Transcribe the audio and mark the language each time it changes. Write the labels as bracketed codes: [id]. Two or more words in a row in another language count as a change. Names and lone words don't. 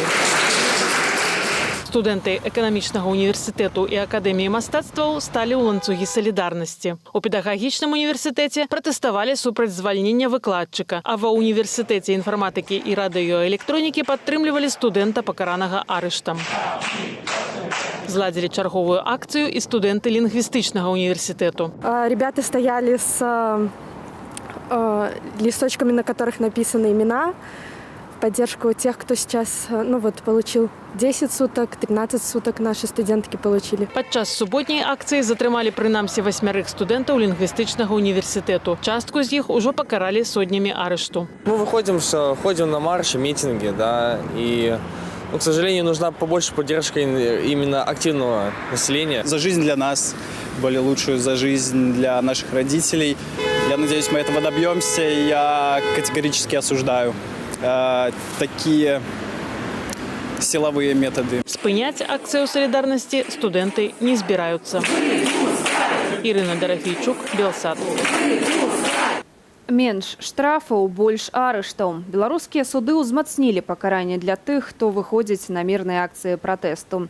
[be] Студэнты эканамічнага універсітэту і акадэміі мастацтваў сталі ў ланцугі салідарнасці. У педагагічным універсітэце пратэставалі супраць звальнення выкладчыка, а ва універсітэце інфарматыкі і радыёэлектронікі падтрымлівалі студэнта, пакаранага арыштам. Зладзілі чарговую акцыю і студэнты лінгвістычнага універсітэту. [ru] Ребята стояли с листочками, на которых написаны имена, в поддержку тех, кто сейчас получил 10 суток, 13 суток наши студентки получили. [be] Падчас суботняй акцыі затрымалі прынамсі 8 студэнтаў лінгвістычнага універсітэту. Частку з іх ужо пакаралі сотнямі арышту. [ru] Мы ходим на марши, митинги, и, к сожалению, нужна побольше поддержка именно активного населения. За жизнь для нас, более лучшую за жизнь для наших родителей. Я надеюсь, мы этого добьемся, и я категорически осуждаю такие силовые методы. [be] Спыняць акцыю солідарнасці студэнты не збіраюцца. Ірына Дорофейчук, Белсат. Менш штрафаў, больш арыштаў. Беларускія суды ўзмацнілі пакаранне для тых, хто выходзіць на мірныя акцыі пратэсту.